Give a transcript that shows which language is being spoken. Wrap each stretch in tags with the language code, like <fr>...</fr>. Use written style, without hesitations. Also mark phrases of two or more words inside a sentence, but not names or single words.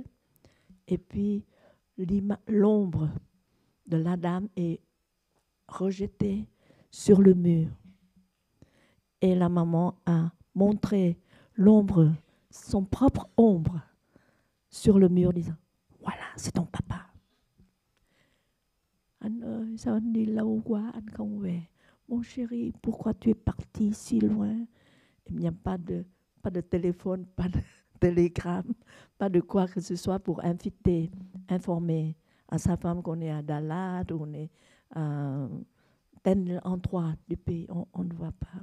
<fr>Et puis, l'ombre de la dame est rejetée sur le mur. Et la maman a montré l'ombre, son propre ombre, sur le mur, disant, voilà, c'est ton papa.</fr> <vi>Anh ơi, sao anh đi lâu quá, anh không về?</vi> <fr>Mon chéri, pourquoi tu es parti si loin? Il n'y a pas de téléphone, pas de télégramme, pas de quoi que ce soit pour informer à sa femme qu'on est à Dalat, on est à tel endroit du pays, on ne voit pas.</fr>